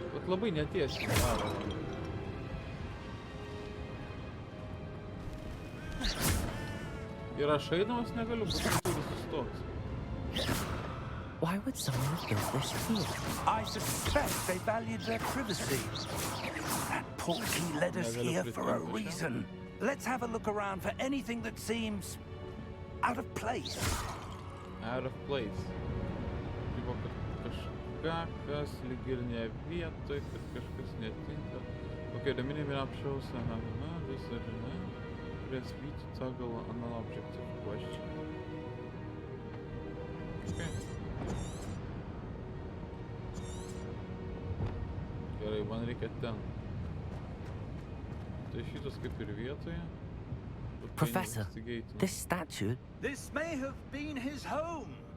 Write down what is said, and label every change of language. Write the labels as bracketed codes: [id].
[lt] Labai netiesiai daro. Ir aš eidamas negaliu, būtent turi sustot. [en] Why would someone have built this here? I suspect they valued their privacy. That portkey led us here for a reason. Let's have a look around for anything that seems out of place. Out of place. [lt] Tipo, kad kažkas lyg ir ne vietoj, kad kažkas netinka. [en] Okay, the minimap shows this or press V to toggle an objective question. Okay. [lt] Gerai, man reikia ten. Tai šitas kaip ir vietoje. [en] Professor, this statue... This may have been his home.